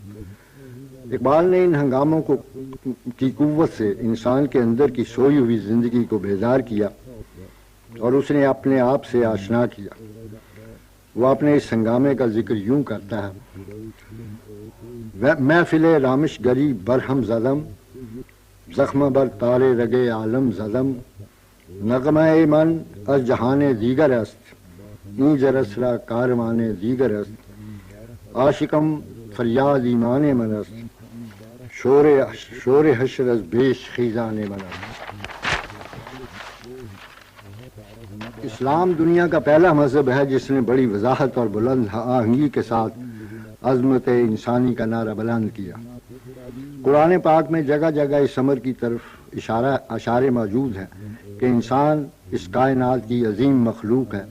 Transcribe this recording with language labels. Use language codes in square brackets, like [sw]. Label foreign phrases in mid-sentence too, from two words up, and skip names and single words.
[ur] اقبال نے ان ہنگاموں کی قوت سے انسان کے اندر کی سوئی ہوئی زندگی کو بیدار کیا، اور اس نے اپنے آپ سے آشنا کیا۔ وہ اپنے اس ہنگامے کا ذکر یوں کرتا ہے: [fa] محفل رامش گری برہم زدم، زخم بر تارے رگے عالم زدم، نغمہ من از جہان دیگر است، این جرس را کاروان دیگر است، عاشقم فریاد ایمان من است، شور حشر از بیش خیزان من است۔ [ur] اسلام دنیا کا پہلا مذہب ہے جس نے بڑی وضاحت اور بلند آہنگی کے ساتھ عظمت انسانی کا نعرہ بلند کیا۔ قرآن پاک میں جگہ جگہ اس امر کی طرف اشارے موجود ہیں کہ انسان اس کائنات کی عظیم مخلوق ہے۔